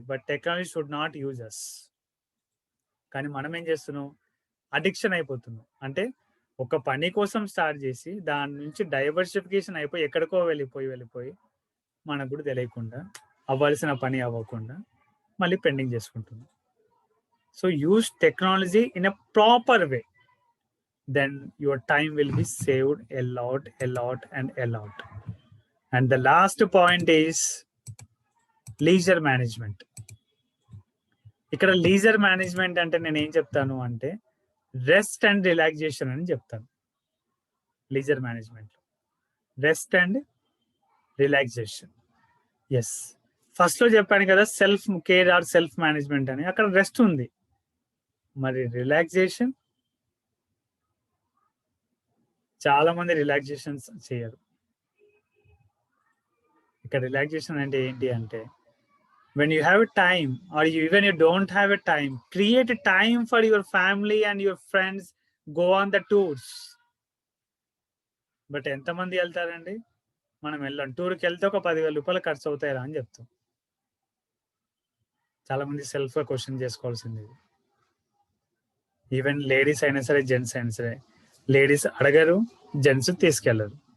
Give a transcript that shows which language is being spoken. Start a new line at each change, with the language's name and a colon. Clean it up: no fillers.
English: But technology should not use us.
Telugu: కానీ మనం ఏం చేస్తున్నాం? అడిక్షన్ అయిపోతున్నాం. అంటే ఒక పని కోసం స్టార్ట్ చేసి దాని నుంచి డైవర్సిఫికేషన్ అయిపోయి ఎక్కడికో వెళ్ళిపోయి మనకు కూడా తెలియకుండా అవ్వాల్సిన పని అవ్వకుండా మళ్ళీ పెండింగ్ చేసుకుంటున్నాం.
English: So use technology in a proper way. Then your time will be saved a lot. And the last point is leisure management.
Telugu: ఇక్కడ లీజర్ మేనేజ్మెంట్ అంటే నేను ఏం చెప్తాను అంటే రెస్ట్ అండ్ రిలాక్సేషన్ అని చెప్తాను. Leisure management rest and relaxation. Yes, first లో చెప్పాను కదా self care are self management అని. అక్కడ రెస్ట్ ఉంది. మరి రిలాక్సేషన్ చాలా మంది రిలాక్సేషన్స్ చేయరు. ఇక్కడ రిలాక్సేషన్ అంటే ఏంటి అంటే
English: when you have a time or even you don't have a time, create a time for your family and your friends, go on the tours.
Telugu: But ఎంతమంది వెళ్తారండి? మనం వెళ్ళాం. టూర్కి వెళ్తే ఒక 10,000 రూపాయలు ఖర్చు అవుతాయా అని చెప్తాం. చాలా మంది సెల్ఫ్ గా క్వశ్చన్ చేసుకోవాల్సింది. ఈవెన్ లేడీస్ అయినా సరే జెంట్స్ అయినా సరే, లేడీస్ అడగరు, జెంట్స్ తీసుకెళ్లరు.